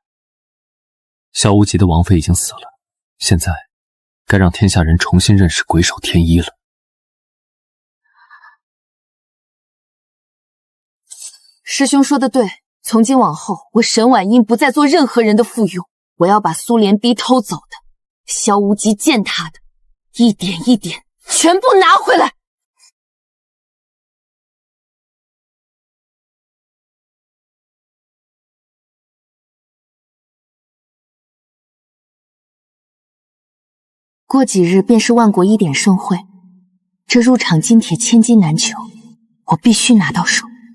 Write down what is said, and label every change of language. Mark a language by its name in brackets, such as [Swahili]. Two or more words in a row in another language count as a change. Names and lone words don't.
[Chinese] 萧无极的王妃已经死了，现在该让天下人重新認識鬼手天一了。師兄說的對，從今往後，我沈婉音不再做任何人的附庸，我要把蘇蓮逼偷走的，蕭無極踐踏的，一點一點全部拿回來。過幾日便是萬國1典盛會，這入場金帖千金難求，我必須拿到手。